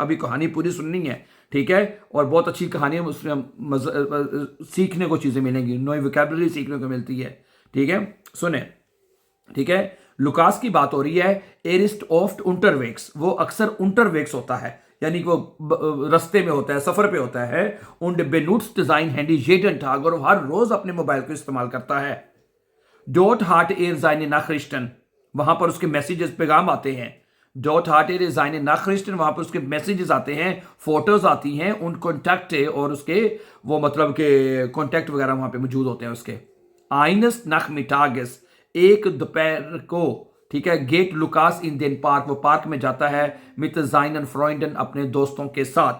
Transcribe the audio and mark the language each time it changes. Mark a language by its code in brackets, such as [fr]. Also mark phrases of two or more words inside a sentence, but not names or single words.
[hi] अभी कहानी पूरी सुननी है, ठीक है, और बहुत अच्छी कहानी है, उसमें सीखने को चीजें मिलेंगी, नई वोकैबुलरी सीखने को मिलती है। ठीक है, सुने, ठीक है, लुकास की बात हो रही है। [de] Er ist oft unterwegs, [hi] वो अक्सर unterwegs होता है, यानी कि वो रास्ते में होता है, सफर पे होता है। [de] und benutzt sein Handy jeden Tag, [hi] और हर रोज अपने मोबाइल को इस्तेमाल करता है। [de] dort hat er seine Nachrichten, [hi] वहां पर उसके मैसेजेस पैगाम आते हैं। [de] dort hat er seine Nachrichten, [hi] वहां पर उसके मैसेजेस आते हैं, फोटोज आती हैं, उन कॉन्टैक्ट और उसके वो मतलब के कॉन्टैक्ट वगैरह वहां पे मौजूद होते हैं उसके। [de] eines Nachmittages, [hi] एक दोपहर को, ठीक है, [de] geht Lukas in den Park, [hi] वो पार्क में जाता है, [de] mit seinen Freunden, [hi] अपने दोस्तों के साथ।